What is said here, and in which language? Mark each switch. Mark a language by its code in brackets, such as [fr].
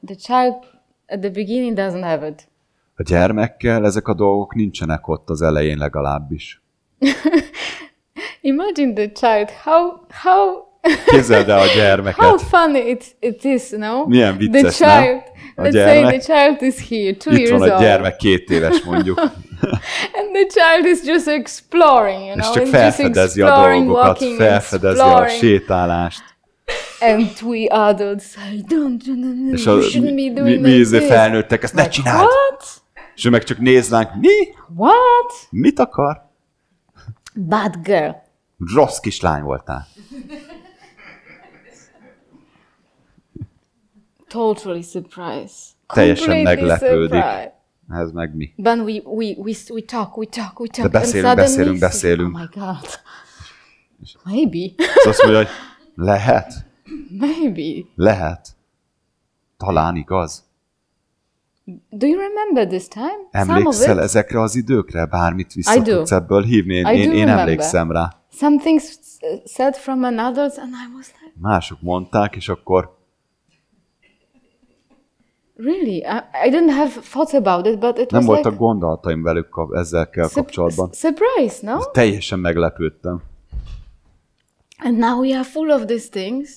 [en] The child at the beginning doesn't have it. [hu] A gyermekkel ezek a dolgok nincsenek ott az elején legalábbis. [en] Imagine the child, how [hu] Képzeld el a gyermeket. [en] How funny it is, no? [hu] Milyen vicces, [en] the child, [hu] nem? [en] Let's say the child is here, 2 years old. [hu] Itt van a gyermek, 2 éves mondjuk. [en] And the child is just exploring, you know, [hu] és csak felfedezi a dolgokat, felfedezi a sétálást. [en] And we adults you shouldn't be doing [hu] mi felnőttek, ezt ne csináld! [en] What? [hu] És ő meg csak néz ránk, mi? [en] What? [hu] Mit akar? [en] Bad girl. [hu] Rossz kislány voltál. [en] Totally surprised. [hu] Teljesen meglepődik. Ez meg mi? [en] But we talk. [hu] De beszélünk. [en] Oh my God. Maybe. [hu] Azt mondja, hogy lehet. [en] Maybe. [hu] Lehet. Talán igaz. [en] Do you remember this time? [hu] Emlékszel ezekre az időkre? Bármit vissza tudsz ebből hívni? Én emlékszem rá. [en] Some things said from another and I was like... [hu] Mások mondták, és akkor... [en] Really? I didn't have thoughts about it, but it [hu] nem [en] was [hu] voltak [en] like... [hu] gondolataim velük ezzel kapcsolatban. [en] Surprise, no? [hu] De teljesen meglepődtem. [en] And now we are full of these things.